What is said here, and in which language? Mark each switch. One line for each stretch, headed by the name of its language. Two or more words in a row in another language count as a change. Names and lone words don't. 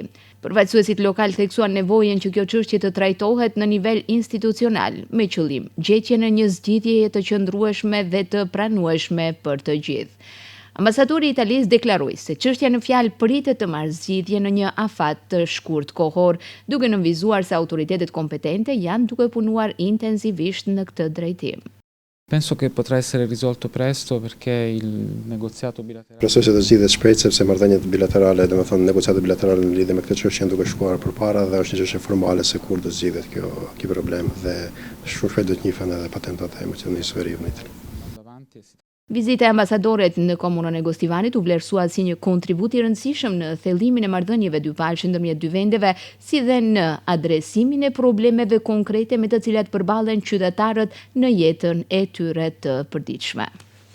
Albanian: Përfaqësuesit lokal theksuan nevojën që kjo çështje të trajtohet në nivel institucional, me qëllim gjetjen e një zgjidhjeje të qëndrueshme dhe të pranueshme për të gjithë. Ambasadori i Italisë deklaroi se çështja në fjalë pritet të marrë zgjidhje në një afat të shkurt kohor, duke nënvizuar se autoritetet kompetente janë duke punuar intensivisht në këtë drejtim.
Italian: Penso che potrà essere risolto presto perché il negoziato bilaterale.
Albanian: Besoj se do zgjidhet shpejt sepse marrëdhëniet bilaterale, domethënë negociatat bilaterale në lidhje me këtë çështje janë duke shkuar përpara dhe është një çështje formale se kur do zgjidhet ky problem dhe shumë shpejt do të njihen edhe patentat e Maqedonisë së Veriut. Vizita e ambasadorit në komunën e Gostivarit u vlerësua si një kontribut i rëndësishëm në thellimin e marrëdhënieve dyfalshme ndërmjet dy vendeve, si dhe në adresimin e problemeve konkrete me të cilat përballen qytetarët në jetën e tyre të përditshme.